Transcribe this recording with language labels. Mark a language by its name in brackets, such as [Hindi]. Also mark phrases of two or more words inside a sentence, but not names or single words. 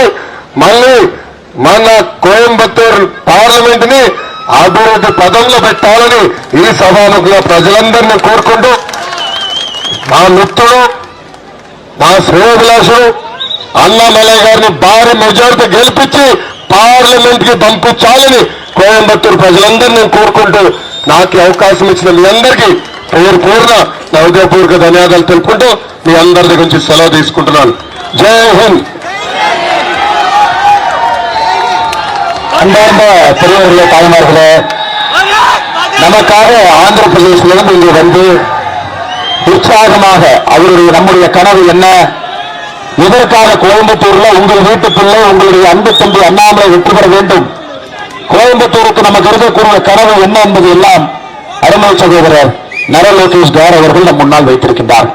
[Telugu] మళ్ళీ మన కోయంబత్తూరు పార్లమెంట్ ని అభివృద్ధి పదంలో పెట్టాలని ఈ సభాముఖంగా ప్రజలందరినీ కోరుకుంటూ, మా మిత్రుడు మా శ్రేయోభిలాషుడు అన్నమలయ్య గారిని భారీ మెజార్టీ గెలిపించి పార్లమెంట్ కి పంపించాలని కోయంబత్తూరు ప్రజలందరినీ కోరుకుంటూ, నాకు అవకాశం ఇచ్చిన మీ అందరికీ పేరు పేరున నా హృదయపూర్వక ధన్యవాదాలు తెలుపుకుంటూ మీ అందరి దగ్గర నుంచి సెలవు తీసుకుంటున్నాను. జై హింద్. [Tamil] அன்பார்ந்த பெரியவர்களே, தாய்மார்களே, நமக்காக ஆந்திரப்பிரதேசிலிருந்து இங்கு வந்து உற்சாகமாக அவருடைய நம்முடைய கனவு என்ன, இதற்காக கோயம்புத்தூர்ல உங்கள் வீட்டு பிள்ளை உங்களுடைய அன்பு தம்பி அண்ணாமலை வெற்றி பெற வேண்டும், கோயம்புத்தூருக்கு நமக்கு இருக்கக்கூடிய கனவு என்ன என்பது எல்லாம் அருமை சகோதரர் நர லோகேஷ் கார் அவர்கள் நம் முன்னால் வைத்திருக்கின்றார்.